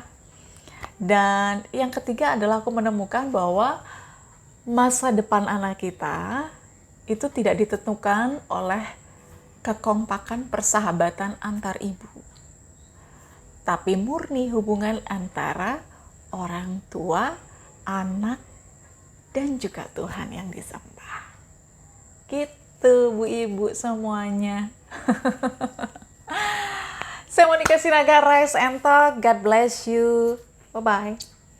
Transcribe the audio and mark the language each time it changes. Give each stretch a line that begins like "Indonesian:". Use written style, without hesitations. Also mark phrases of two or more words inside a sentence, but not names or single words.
Indonesian: Dan yang ketiga adalah aku menemukan bahwa masa depan anak kita itu tidak ditentukan oleh kekompakan persahabatan antar ibu, tapi murni hubungan antara orang tua, anak, dan juga Tuhan yang disembah. Gitu Bu Ibu semuanya. Saya Monica Sinaga, Rise and Talk.
English: God bless you. Bye-bye.